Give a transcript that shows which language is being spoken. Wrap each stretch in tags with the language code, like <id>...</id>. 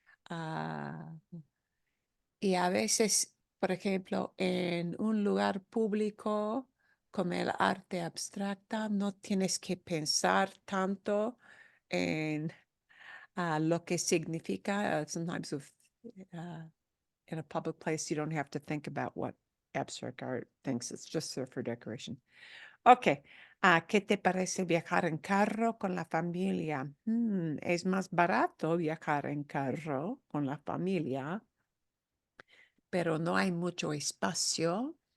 <es>Ah, y a veces, por ejemplo, en un lugar público como el arte abstracta, no tienes que pensar tanto en lo que significa.</es> <en>Sometimes in a public place, you don't have to think about what abstract art thinks. It's just there for decoration. Ok.</en> <es>¿Qué te parece viajar en carro con la familia? Es más barato viajar en carro con la familia, pero no hay mucho espacio.</es>